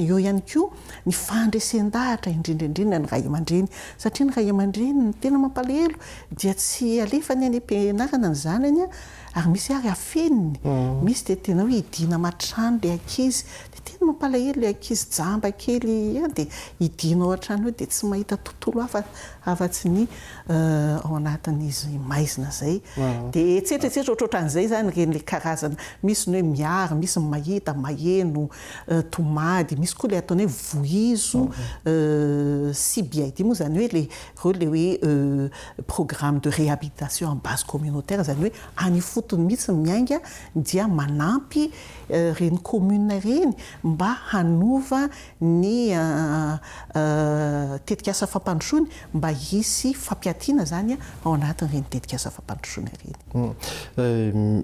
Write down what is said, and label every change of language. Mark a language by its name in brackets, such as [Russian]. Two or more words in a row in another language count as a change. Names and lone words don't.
[Malagasy] Eo ihany koa ny fandresen-dahatra indrindraindrindra ny ray aman-dreny, satria ny ray aman-dreny ny tena mampalahelo dia tsy alefany any am-pianarana ny zanany ary misy ary afeniny, misy dia tena hoe hidina matrano le ankizy, dia tena mampalahelo le ankizy jamba kely dia hidina ao an-trano dia tsy mahita tontolo afa-tsy ny ao anatin'izy maizina zay. Dia etsetratsetra ohatrohatran'izay zany reny le karazana, misy ny hoe miary, misy mahita, maheno, tomady, misy koa le ataony hoe vohizo, CBID moa zany hoe reo le hoe [French] programme de réhabilitation en base communautaire, [Malagasy] zany hoe any fotony mihitsy miainga dia manampy reny commune reny mba hanova ny tetikasa fampandrosoany mba hisy fampiatiana zany ao anatin'ireny tetikasa fampandrosoana reny.